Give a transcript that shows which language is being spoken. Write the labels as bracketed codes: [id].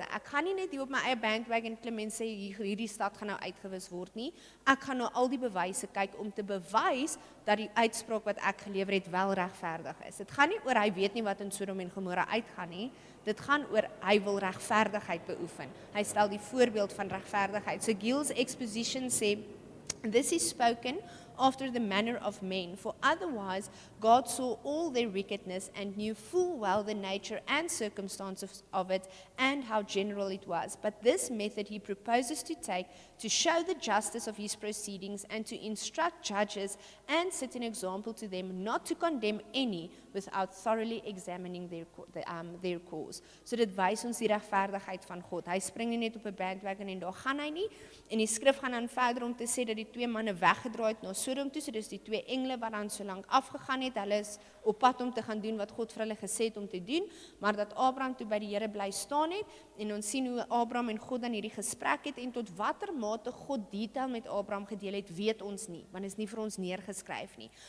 [af] Ek gaan nie net hier op my eie bandwagon klim en sê hierdie stad gaan nou uitgewis word nie. Ek gaan na al die bewyse kyk om te bewys dat die uitspraak wat ek gelewer het wel regverdig is. Dit gaan nie oor hy weet nie wat in Sodom en Gomorra uitgaan nie. Dit gaan oor hy wil regverdigheid beoefen. Hy stel die voorbeeld van regverdigheid. So Gill's exposition sê, [en] this is spoken after the manner of men, for otherwise God saw all their wickedness and knew full well the nature and circumstances of it and how general it was. But this method he proposes to take to show the justice of his proceedings and to instruct judges and set an example to them not to condemn any without thoroughly examining their cause. [af] So dit wys ons die regverdigheid van God. Hy spring nie net op 'n bandwagon en daar gaan hy nie. En die skrif gaan dan verder om te sê dat die twee manne weggedraai het na Sodom toe, so dis die twee engele wat dan so lank afgegaan het. Hulle is op pad om te gaan doen wat God vir hulle gesê het om te doen, maar dat Abraham toe by die Here bly staan het en ons sien hoe Abraham en God dan hierdie gesprek het en tot watter mate God detail met Abraham gedeel het, weet ons nie, want dit is nie vir ons neergeskryf nie.